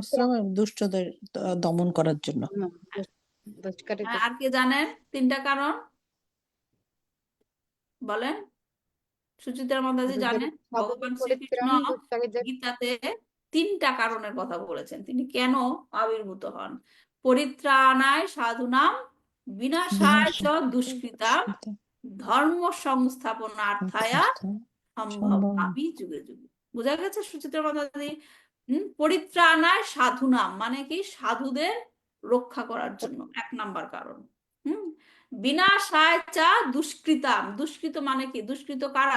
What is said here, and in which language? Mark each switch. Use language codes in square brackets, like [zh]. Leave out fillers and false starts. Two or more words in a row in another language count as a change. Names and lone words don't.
[bn] সংস্থান এবং দুষ্টদের দমন করার জন্য। দুষ্কৃতীদের। আর কে জানেন 3টা কারণ? বলেন। সুচিত্রা মাতাজি জানেন? ভগবান সাধুদের শ্রীকৃষ্ণ পরিত্রাণ, দুষ্কৃতীদের। গীতাতে 3টা কারণের কথা বলেছেন, তিনি কেন আবির্ভূত হন। [sa] পরিত্রাণায় সাধুনাম, বিনাশায় চ দুষ্কৃতাম, ধর্ম সংস্থাপনার্থায়া সম্ভবামি যুগে যুগে। [bn] বোঝা গেছে সুচিত্রা মাতাজি? [sa] পরিত্রাণায় সাধুনাম [bn] মানে কি? সাধুদের রক্ষা করার জন্য 1 নাম্বার কারণ। [sa] বিনাশায় চা দুষ্কৃতাম, [bn] দুষ্কৃত মানে কি? দুষ্কৃত কারা?